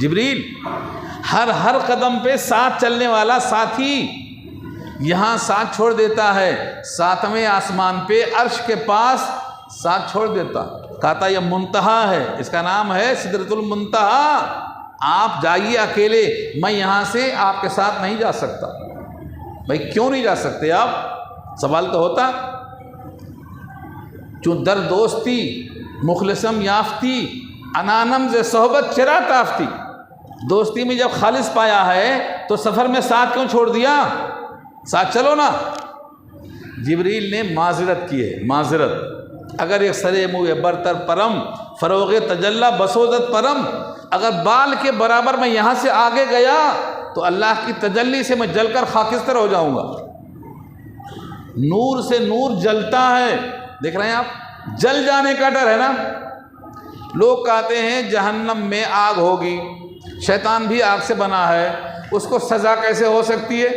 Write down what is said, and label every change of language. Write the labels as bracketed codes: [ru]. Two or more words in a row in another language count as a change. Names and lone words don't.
[ur] جبریل ہر قدم پہ ساتھ چلنے والا ساتھی یہاں ساتھ چھوڑ دیتا ہے، ساتویں آسمان پہ عرش کے پاس ساتھ چھوڑ دیتا، کہتا یہ منتہا ہے، اس کا نام ہے سدرۃ المنتہا، آپ جائیے اکیلے، میں یہاں سے آپ کے ساتھ نہیں جا سکتا۔ بھائی کیوں نہیں جا سکتے آپ؟ سوال تو ہوتا، [fa] چون در دوستی مخلصم یافتی انانم ز صحبت چرا تافتی، [ur] دوستی میں جب خالص پایا ہے تو سفر میں ساتھ کیوں چھوڑ دیا؟ ساتھ چلو نا۔ جبریل نے معذرت کی ہے، معذرت، [fa] اگر ایک سرے موئے برتر پرم فروغ تجلی بسودت پرم، [ur] اگر بال کے برابر میں یہاں سے آگے گیا تو اللہ کی تجلی سے میں جل کر خاکستر ہو جاؤں گا۔ نور سے نور جلتا ہے، دیکھ رہے ہیں آپ، جل جانے کا ڈر ہے نا۔ لوگ کہتے ہیں جہنم میں آگ ہوگی، شیطان بھی آگ سے بنا ہے، اس کو سزا کیسے ہو سکتی ہے؟